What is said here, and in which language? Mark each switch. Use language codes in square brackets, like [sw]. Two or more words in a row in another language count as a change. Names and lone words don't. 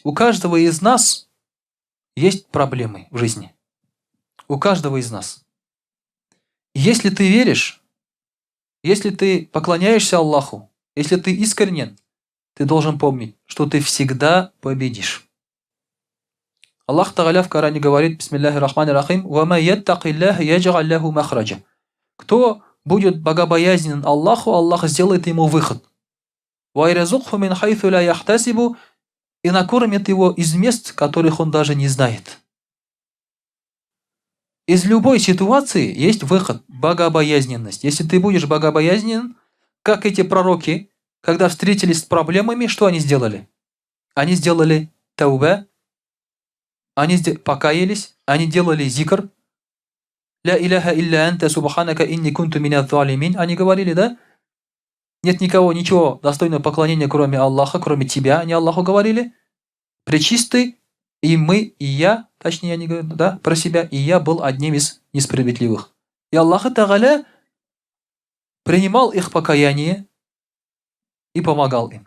[ru] У каждого из нас есть проблемы в жизни. У каждого из нас. Если ты веришь, если ты поклоняешься Аллаху, если ты искренен, ты должен помнить, что ты всегда победишь. [ar] الله تعالى [ru] в Коране говорит, [ar] بسم الله الرحمن الرحيم، «ومن يتق الله يجعل له مخرجا». [ru] Кто будет богобоязнен Аллаху, Аллах сделает ему выход. [ar] «ويرزقه من حيث لا يحتسب», [ru] и накормит его из мест, которых он даже не знает. Из любой ситуации есть выход, богобоязненность. Если ты будешь богобоязнен, как эти пророки, когда встретились с проблемами, что они сделали? Они сделали таубе, они покаялись, они делали зикр. [ar] «لا إله إلا أنت سبحانك إني كنت من الظالمين». [ru] Они говорили, да? Нет никого, ничего достойного поклонения, кроме Аллаха, кроме тебя, они Аллаху говорили. Пречистый, и мы, и я, точнее они говорят, да, про себя, и я был одним из несправедливых. И [ar] الله تعالى [ru] принимал их покаяние и помогал им.